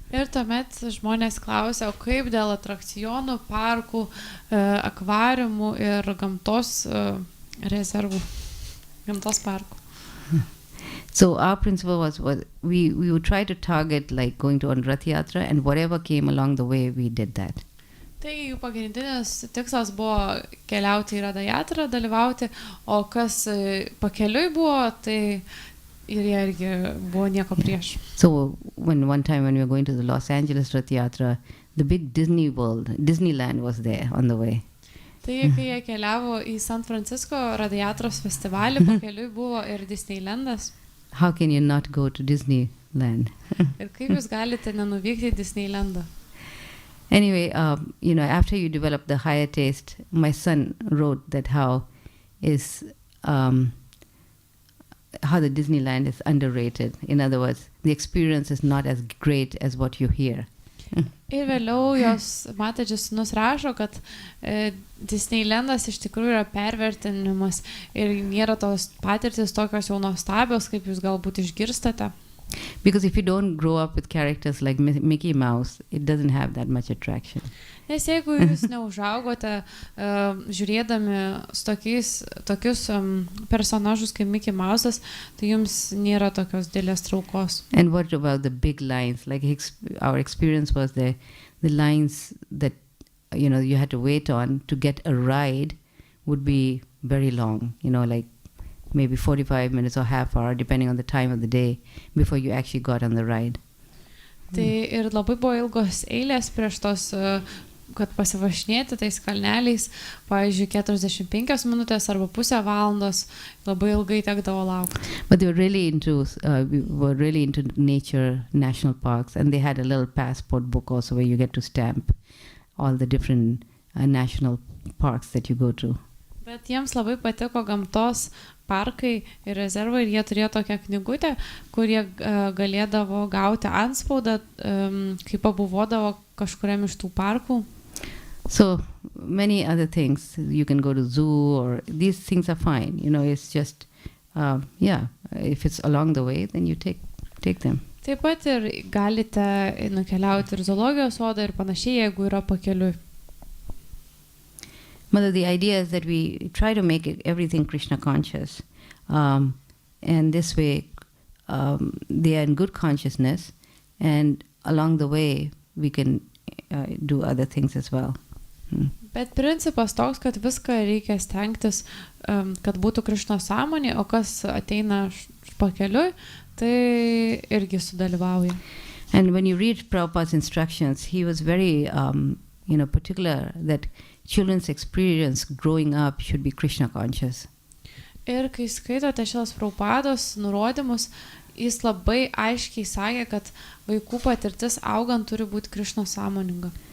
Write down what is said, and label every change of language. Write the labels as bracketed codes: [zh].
[lt] Ir tuomet žmonės klausia, o kaip dėl atrakcionų, parkų, akvariumų ir gamtos rezervų, gamtos parkų. [en] So our principle was we would try to target like going to Rath Yatra, and whatever came along the way, we did that. [lt] Taigi jų pagrindinis tikslas buvo keliauti į Radha Yatrą, dalyvauti, o kas pakeliui buvo, tai ir jie irgi buvo nieko prieš. [en] So one time when we were going to the Los Angeles Rath Yatra, the big Disneyland was there on the way. [lt] Taigi, kai jie keliavo į San Francisco Radha Yatros festivalį, pakeliui buvo ir Disneylandas. [en] How can you not go to Disneyland? [lt] Ir kaip jūs galite nenuvykti į Disneylandą? [en] Anyway, after you develop the higher taste, my son wrote that how the Disneyland is underrated. In other words, the experience is not as great as what you hear. [lt] Ir vėliau jos mataji sūnus rašo, kad Disneylandas iš tikrųjų yra pervertinimas ir nėra tos patirtis tokios jau nuostabios, kaip jūs galbūt išgirstate. [en] Because if you don't grow up with characters like Mickey Mouse, it doesn't have that much attraction. [lt] Nes jeigu jūs neužaugote žiūrėdami tokius personažus kaip Mickey Mouse'as, tai jums nėra tokios didelės traukos. [en] And what about the big lines? Like our experience was the lines that you had to wait on to get a ride would be very long, like maybe 45 minutes or half hour, depending on the time of the day, before you actually got on the ride. [lt] Tai ir labai buvo ilgos eilės prieš tos, kad pasivažinėti tais kalneliais, pavyzdžiui, 45 minutės arba pusę valandos, labai ilgai tekdavo laukti. [en] But they were really into nature, national parks, and they had a little passport book also where you get to stamp all the different national parks that you go to. [lt] Bet jiems labai patiko gamtos parkai ir rezervai ir jie turėjo tokią knygutę, kur jie galėdavo gauti antspaudą, kai pabuvodavo kažkuriam iš tų parkų. [en] So many other things. You can go to zoo, or these things are fine. It's just, if it's along the way, then you take them. [lt] Taip pat ir galite nukeliauti ir zoologijos sodą ir panašiai, jeigu yra pakeliui. [en] Mother, the idea is that we try to make everything Krishna conscious. And this way, they are in good consciousness, and along the way, we can do other things as well. [lt] Bet principas toks, kad viską reikia stengtis, kad būtų Krišnos sąmonė, o kas ateina pakeliui, tai irgi sudalyvauja. [en] And when you read Prabhupada's instructions, he was very particular that children's experience growing up should be Krishna conscious. [lt] Ir kai skaitote šios Prabhupados nurodymus, jis labai aiškiai sakė, kad vaikų patirtis augant turi būti Krišnos sąmoninga.